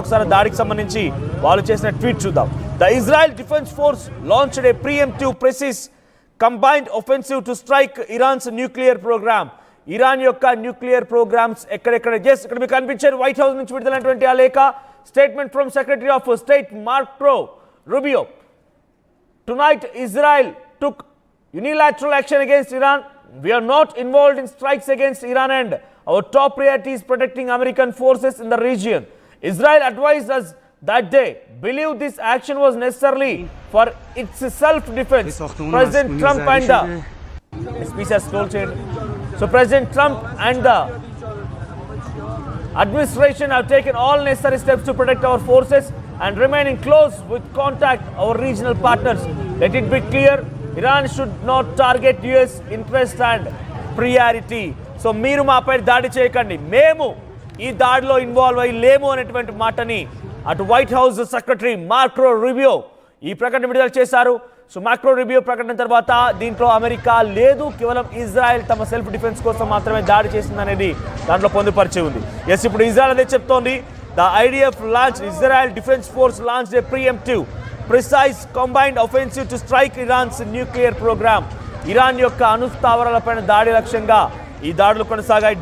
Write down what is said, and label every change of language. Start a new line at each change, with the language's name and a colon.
Telugu: ఒకసారి దాడికి సంబంధించి వాళ్ళు చేసిన ట్వీట్ చూద్దాం.
English: The Israel defense force launched a preemptive precise combined offensive to strike Iran's nuclear program.
Telugu: Iran యొక్క న్యూక్లియర్ ప్రోగ్రామ్స్ ఎక్కడెక్కడ ఇక్కడ మీకు కనిపించారు. వైట్ హౌస్ నుంచి విడుదలైనటువంటి ఆ లేఖ
English: statement from secretary of state
Telugu: Marco Rubio.
English: Tonight Israel took unilateral action against Iran. We are not involved in strikes against Iran and our top priority is protecting American forces in the region. Israel advised us that they believe this action was necessarily for its self-defense. President Trump and the speech has told. So President Trump and the administration have taken all necessary steps to protect our forces and remain in close with contact our regional partners. Let it be clear, Iran should not target US interest and priority.
Telugu: So మీరు మాపై దాడి చేయకండి, మేము ఈ దాడిలో involve అయ్యి లేము అనేటువంటి మాటని అటు white house secretary Marco Rubio ఈ ప్రకటన విడుదల చేశారు. సో మార్కో రూబియో ప్రకటన తర్వాత దీంట్లో అమెరికా లేదు, కేవలం ఇజ్రాయెల్ తమ సెల్ఫ్ డిఫెన్స్ కోసం మాత్రమే దాడి చేసిందనేది దాంట్లో పొందుపరిచి ఉంది. ఎస్, ఇప్పుడు ఇజ్రాయెల్ అదే చెప్తోంది.
English: The IDF launched, Israel Defense Force launched a preemptive, precise, combined offensive to strike Iran's nuclear program.
Telugu: Iran యొక్క అణుస్థావరాలపైన దాడి లక్ష్యంగా ఈ దాడులు కొనసాగాయి.